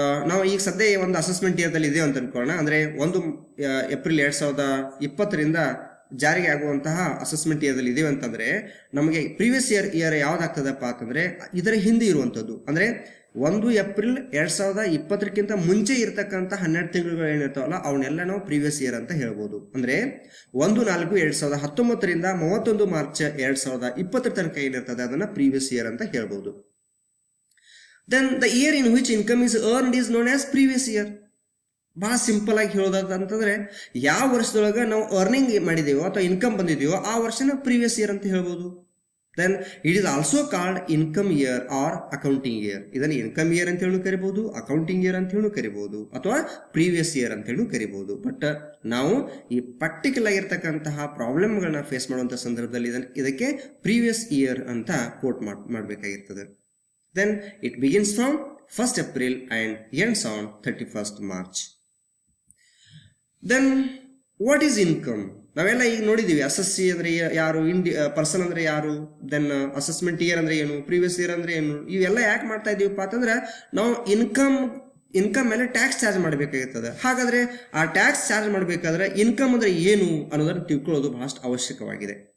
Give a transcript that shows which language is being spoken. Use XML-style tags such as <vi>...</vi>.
<kn>ನಾವು ಈಗ ಸದ್ಯ ಒಂದು ಅಸೆಸ್ಮೆಂಟ್ ಇಯರ್ದಲ್ಲಿ ಇದೆ ಅಂತ ಅನ್ಕೊಳ್ಳೋಣ. ಅಂದರೆ 1 ಏಪ್ರಿಲ್ 2020ರಿಂದ ಜಾರಿಗೆ ಆಗುವಂತಹ ಅಸೆಸ್ಮೆಂಟ್ ಇಯರ್ದಲ್ಲಿ ಇದೀವಿ ಅಂತಂದ್ರೆ ನಮಗೆ ಪ್ರೀವಿಯಸ್ ಇಯರ್ ಯಾವ್ದಾಗ್ತದಪ್ಪ ಅಂತಂದ್ರೆ ಇದರ ಹಿಂದೆ ಇರುವಂಥದ್ದು. ಅಂದರೆ 1 ಏಪ್ರಿಲ್ 2020ಕ್ಕಿಂತ ಮುಂಚೆ ಇರತಕ್ಕಂಥ 12 ತಿಂಗಳುಗಳು ಏನಿರ್ತಾವಲ್ಲ ಅವನ್ನೆಲ್ಲ ನಾವು ಪ್ರೀವಿಯಸ್ ಇಯರ್ ಅಂತ ಹೇಳ್ಬೋದು. ಅಂದ್ರೆ 1/4/2019ರಿಂದ 31 ಮಾರ್ಚ್ 2020 ತನಕ ಏನಿರ್ತದೆ ಅದನ್ನ ಪ್ರೀವಿಯಸ್ ಇಯರ್ ಅಂತ ಹೇಳ್ಬೋದು.</kn> <en>Then the year in which income is earned is known as previous year.</en> <kn>ಬಹಳ ಸಿಂಪಲ್ ಆಗಿ ಹೇಳೋದಂತಂದ್ರೆ ಯಾವ ವರ್ಷದೊಳಗೆ ನಾವು ಅರ್ನಿಂಗ್ ಮಾಡಿದೀವೋ ಅಥವಾ ಇನ್ಕಮ್ ಬಂದಿದೆಯೋ ಆ ವರ್ಷನ ಪ್ರೀವಿಯಸ್ ಇಯರ್ ಅಂತ ಹೇಳ್ಬೋದು.</kn> <en>Then it is also called income year or accounting year.</en> <kn>ಇದನ್ನು ಇನ್ಕಮ್ ಇಯರ್ ಅಂತ ಹೇಳಿ ಕರಿಬಹುದು, ಅಕೌಂಟಿಂಗ್ ಇಯರ್ ಅಂತ ಹೇಳಿ ಕರಿಬಹುದು, ಅಥವಾ ಪ್ರೀವಿಯಸ್ ಇಯರ್ ಅಂತ ಹೇಳಿ ಕರಿಬಹುದು. ಬಟ್ ನಾವು ಈ ಪ್ರಾಕ್ಟಿಕಲ್ ಆಗಿರ್ತಕ್ಕಂತಹ ಪ್ರಾಬ್ಲಮ್ಗಳನ್ನ ಫೇಸ್ ಮಾಡುವಂಥ ಸಂದರ್ಭದಲ್ಲಿ ಇದಕ್ಕೆ ಪ್ರೀವಿಯಸ್ ಇಯರ್ ಅಂತ coat ಮಾಡಬೇಕಾಗಿರ್ತದೆ.</kn> <en>Then it begins from 1st April and ends on 31st March. Then what is income?</en> <kn>ನಾವೆಲ್ಲ ಈಗ ನೋಡಿದೀವಿ ಅಸೆಸ್ಸಿ ಅಂದ್ರೆ ಯಾರು, ಪರ್ಸನ್ ಅಂದ್ರೆ ಯಾರು, ದೆನ್ ಅಸೆಸ್ಮೆಂಟ್ ಇಯರ್ ಅಂದ್ರೆ ಏನು, ಪ್ರೀವಿಯಸ್ ಇಯರ್ ಅಂದ್ರೆ ಏನು, ಇವೆಲ್ಲ ಯಾಕೆ ಮಾಡ್ತಾ ಇದೀವಪ್ಪ ಅಂತಂದ್ರೆ ನಾವು ಇನ್ಕಮ್ ಮೇಲೆ ಟ್ಯಾಕ್ಸ್ ಚಾರ್ಜ್ ಮಾಡಬೇಕಾಗಿರ್ತದೆ. ಹಾಗಾದ್ರೆ ಆ ಟ್ಯಾಕ್ಸ್ ಚಾರ್ಜ್ ಮಾಡಬೇಕಾದ್ರೆ ಇನ್ಕಮ್ ಅಂದ್ರೆ ಏನು ಅನ್ನೋದನ್ನು ತಿಳ್ಕೊಳ್ಳೋದು ಬಹಳಷ್ಟು ಅವಶ್ಯಕವಾಗಿದೆ.</kn>